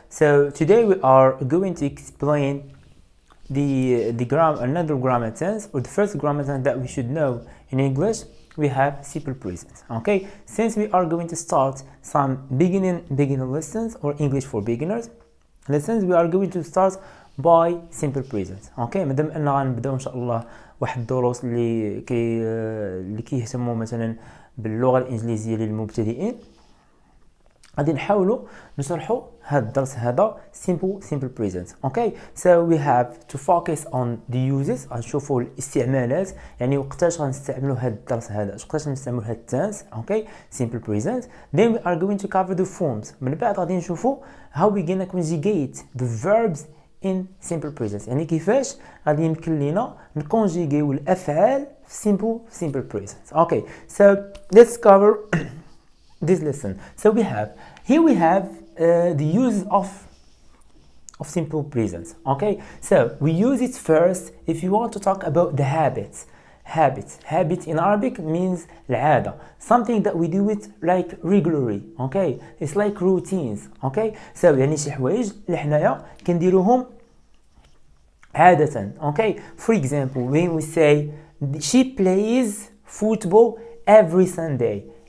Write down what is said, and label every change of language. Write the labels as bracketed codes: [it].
[en] So today we are going to explain another grammar tense, or the first grammar tense that we should know in English. We have simple present. Okay, since we are going to start some beginner lessons or English for beginners lessons, we are going to start by simple present. [ar] Okay, مادام أننا غنبداو إن شاء الله واحد الدروس اللي كيهتموا مثلا باللغة الإنجليزية للمبتدئين، غادي نحاولوا نشرحوا هذا الدرس هذا simple present. [en] Okay, so we have to focus on the uses. [ar] غنشوفوا الاستعمالات، يعني وقتاش غنستعملوا هذا الدرس هذا، وقتاش غنستعملوا هذا التنس. [en] Okay, simple present. Then we are going to cover the forms. [ar] من بعد غادي نشوفوا [en] how we gonna conjugate the verbs in simple present، [ar] يعني كيفاش غادي يمكن لينا نكونجيغيو الافعال في simple present. [en] Okay, so let's cover this lesson. So we have the use of simple present. Okay, so we use it first if you want to talk about the habits. Habit in Arabic means العادة, something that we do it like regularly. Okay, it's like routines. [ar] Okay, so يعني شي حوايج اللي حنايا كنديروهم عادة. [en] Okay, for example, when we say she plays football every Sunday.